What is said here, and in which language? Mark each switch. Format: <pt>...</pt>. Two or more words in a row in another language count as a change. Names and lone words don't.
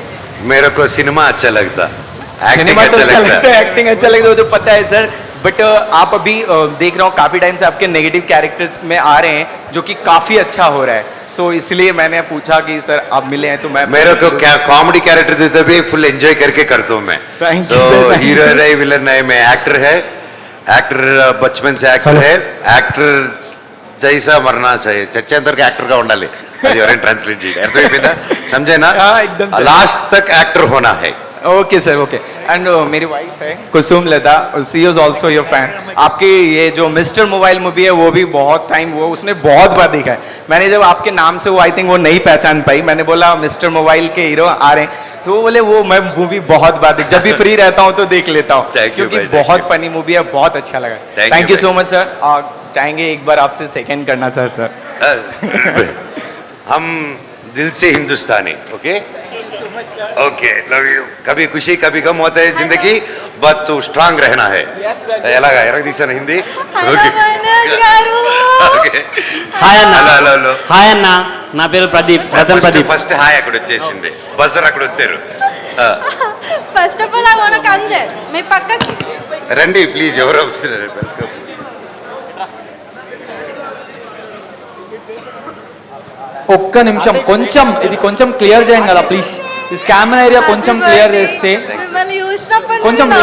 <hi>मेरे को सिनेमा अच्छा लगता, एक्टिंग सिनेमा तो अच्छा लगता है। एक्टिंग अच्छा लगता है, वो तो पता है सर, बट आप अभी देख रहा हूँ काफी टाइम से आपके</hi> <en>negative characters</en> <hi>में आ रहे हैं जो कि काफी अच्छा हो रहा है, सो इसलिए मैंने पूछा कि सर आप मिले हैं तो मैं मेरे को क्या</hi> <en>comedy character</en> <hi>देते भी</hi> <en>full enjoy</en> <hi>करके करता हूँ मैं।</hi> <en>Thank you,</en> <hi>सो</hi> <en>sir, thank</en> <hi>हीरो</hi> <en>you.</en> <hi>नहीं, विलन नहीं, मैं एक्टर है, एक्टर बचपन से एक्टर है, एक्टर जैसा मरना चाहिए,</hi> <te>చచ్చేంతవరకు యాక్టర్ గా ఉండాలి, అది ఎవరైనా ట్రాన్స్లేట్ చేయండి, అర్థమైపోయిందా,</te> <hi>समझे हाँ, एकदम सही। लास्ट तक एक्टर होना है। ओके सर, ओके। एंड मेरी वाइफ है कुसुम लता,</hi> <en>she is also your fan.</en> <hi>आपकी ये जो मिस्टर मोबाइल मूवी है वो भी बहुत टाइम, वो उसने बहुत बार देखा है। मैंने जब आपके नाम से वो</hi> <en>I think</en> <hi>वो नहीं पहचान पाई, मैंने बोला मिस्टर मोबाइल के हीरो आ रहे हैं, तो वो बोले वो मैं मूवी बहुत बार देख, जब भी फ्री रहता हूँ तो देख लेता हूँ,</hi> <en>Thank you</en> <hi>क्योंकि भाई, thank बहुत</hi> <en>you।</en> <hi>फनी मूवी है, बहुत अच्छा लगा।</hi> <en>Thank thank you you so</en> <hi>भाई। मच सर, और चाहेंगे एक बार आपसे सेकंड करना सर। हम दिल से हिंदुस्तानी, ओके ओके,</hi> <en>love you.</en> <hi>कभी खुशी कभी गम होता है जिंदगी, बट तू स्ट्रांग रहना है।</hi> <te>ఎలాగా ఎరగ తీసాను హిందీ? ఓకే ఓకే, హాయ్ అన్న. హలో హలో హలో, హాయ్ అన్న, నా పేరు ప్రదీప్, రతన్ ప్రదీప్. ఫస్ట్ హాయ్ అక్కడ వచ్చేసింది, బజర్ అక్కడ వచ్చారు.</te> <en>first of all I want come there,</en> <te>మీ పక్కకి. రండి ప్లీజ్, ఎవరు వస్తున్నారు, వెల్కమ్. ఒక్క నిమిషం, కొంచెం ఇది కొంచెం క్లియర్ చేయండి కదా ప్లీజ్, ఈ</te> <en>camera area</en> <te>కొంచెం క్లియర్ చేస్తే. మిమ్మల్ని చూసినప్పుడు కొంచెం నేను</te>